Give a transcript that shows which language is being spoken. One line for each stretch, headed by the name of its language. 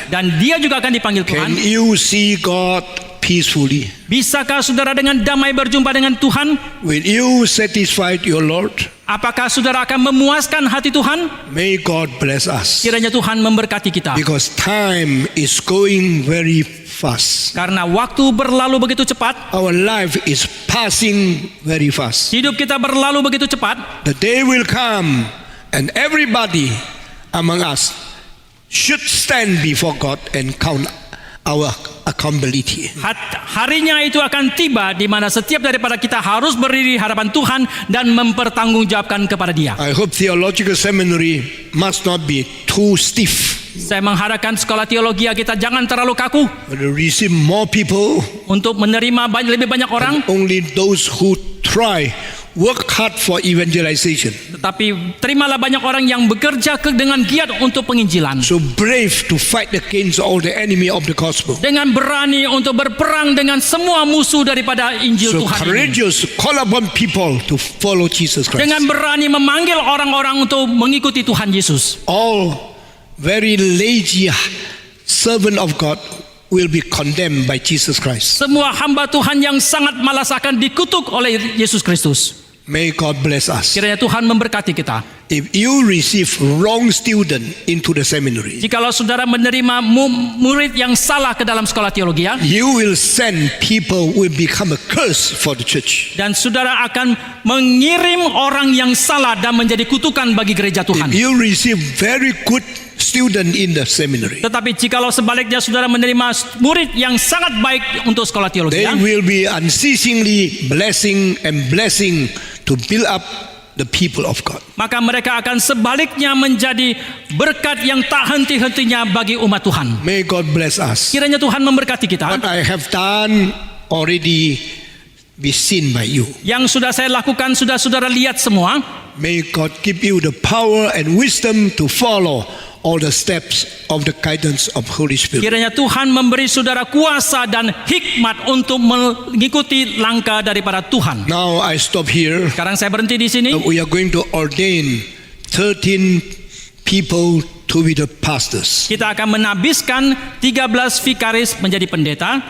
Indonesian: dan dia juga akan dipanggil
English: Can
Indonesian: Tuhan.
English: you see God peacefully?
Indonesian: Bisakah saudara dengan damai berjumpa dengan Tuhan?
English: Will you satisfy your Lord?
Indonesian: Apakah saudara akan memuaskan hati Tuhan?
English: May God bless us.
Indonesian: Kiranya Tuhan memberkati kita.
English: Because time is going very fast.
Indonesian: Karena waktu berlalu begitu cepat,
English: Our life is passing very fast.
Indonesian: hidup kita berlalu begitu cepat.
English: The day will come and everybody among us should stand before God and count our accountability.
Indonesian: Harinya itu akan tiba di mana setiap daripada kita harus berdiri di hadapan Tuhan dan mempertanggungjawabkan kepada Dia.
English: I hope theological seminary must not be too stiff.
Indonesian: Saya mengharapkan sekolah teologi kita jangan terlalu kaku
English: But to receive more people,
Indonesian: untuk menerima lebih banyak orang,
English: only those who try work hard for evangelization.
Indonesian: tetapi terimalah banyak orang yang bekerja dengan giat untuk penginjilan.
English: So brave to fight against all the enemy of the gospel.
Indonesian: Dengan berani untuk berperang dengan semua musuh daripada Injil
English: So
Indonesian: Tuhan ini.
English: courageous, call upon people to follow Jesus Christ.
Indonesian: Dengan berani memanggil orang-orang untuk mengikuti Tuhan Yesus.
English: All very lazy servant of God will be condemned by Jesus Christ.
Indonesian: Semua hamba Tuhan yang sangat malas akan dikutuk oleh Yesus Kristus.
English: May God bless us.
Indonesian: Kiranya Tuhan memberkati kita.
English: If you receive wrong student into the seminary,
Indonesian: Jikalau saudara menerima murid yang salah ke dalam sekolah teologi,
English: you will send people who will become a curse for the church.
Indonesian: dan saudara akan mengirim orang yang salah dan menjadi kutukan bagi gereja Tuhan.
English: If you receive very good student in the seminary,
Indonesian: Tetapi jikalau sebaliknya saudara menerima murid yang sangat baik untuk sekolah teologi,
English: they will be unceasingly blessing to build up the people of God.
Indonesian: maka mereka akan sebaliknya menjadi berkat yang tak henti-hentinya bagi umat Tuhan.
English: May God bless us.
Indonesian: Kiranya Tuhan memberkati kita.
English: What I have done already be seen by you.
Indonesian: Yang sudah saya lakukan sudah saudara lihat semua.
English: May God give you the power and wisdom to follow all the steps of the guidance of Holy Spirit.
Indonesian: Kiranya Tuhan memberi saudara kuasa dan hikmat untuk mengikuti langkah daripada Tuhan.
English: Now I stop here.
Indonesian: Sekarang saya berhenti di sini.
English: We are going to ordain 13 people to be the pastors.
Indonesian: Kita akan menabiskan 13 vikaris menjadi pendeta.